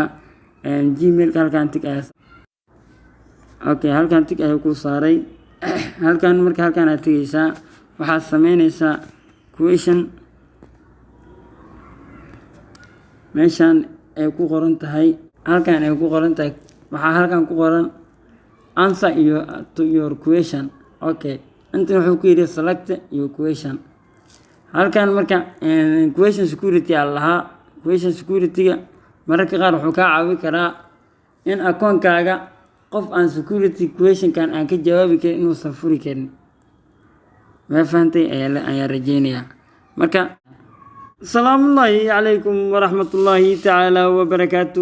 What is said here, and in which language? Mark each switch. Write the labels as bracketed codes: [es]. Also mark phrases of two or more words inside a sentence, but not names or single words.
[so] Gmailka halkan tig ayaa halkan tig ayuu ku saaray. halkan aad tegeysaa waxaad sameyneysaa question meeshaan ay ku qoran tahay waxaa halkan ku qoran [en] answer to your question. [so] inta wuxuu ku yidhi [en] select your question. [so] halkan [en] question security [so] aa lahaa. [en] question security-ga [so] mararka qaar wuxuu kaa caawin karaa in akoonkaaga qof aan security questionkan aan ka jawaabi karin inuusan furi karin. ma fahantay ayaan rajeynayaa. [ar] marka سلام الله عليكم ورحمة الله تعالى وبركاته.